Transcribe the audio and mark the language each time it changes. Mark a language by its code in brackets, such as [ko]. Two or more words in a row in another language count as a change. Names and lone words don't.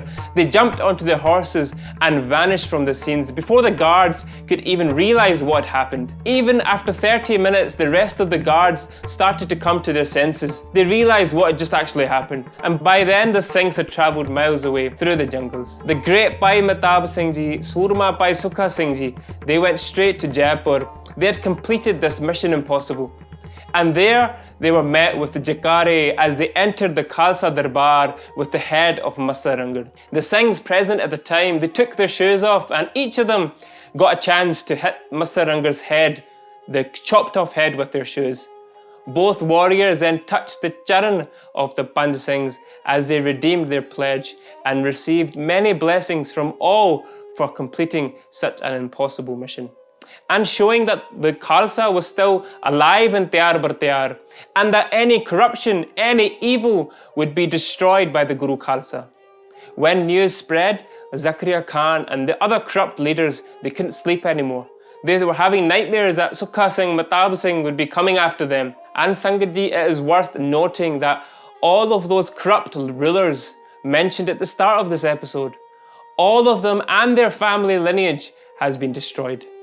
[en] They jumped onto their horses and vanished from the scenes before the guards could even realize what happened. Even after 30 minutes, the rest of the guards started to come to their senses. They realized what had just actually happened, and by then the Singhs had travelled miles away through the jungles. The great Bhai Mehtab Singh Ji, Surma Bhai Sukha Singh Ji, they went straight to Jaipur. They had completed this mission impossible. And there they were met with the Jakare as they entered the Khalsa Darbar with the head of Massa Ranghar. The Singhs present at the time, they took their shoes off and each of them got a chance to hit Massa Ranghar's head, the chopped off head, with their shoes. Both warriors then touched the charan of the Panj Singhs as they redeemed their pledge and received many blessings from all for completing such an impossible mission, and showing that the Khalsa was still alive and [pa] tayar bar tayar, [en] and that any corruption, any evil would be destroyed by the Guru Khalsa. When news spread, Zakaria Khan and the other corrupt leaders, they couldn't sleep anymore. They were having nightmares that Sukha Singh, Mehtab Singh would be coming after them. And Sangat Ji, it is worth noting that all of those corrupt rulers mentioned at the start of this episode, all of them and their family lineage has been destroyed.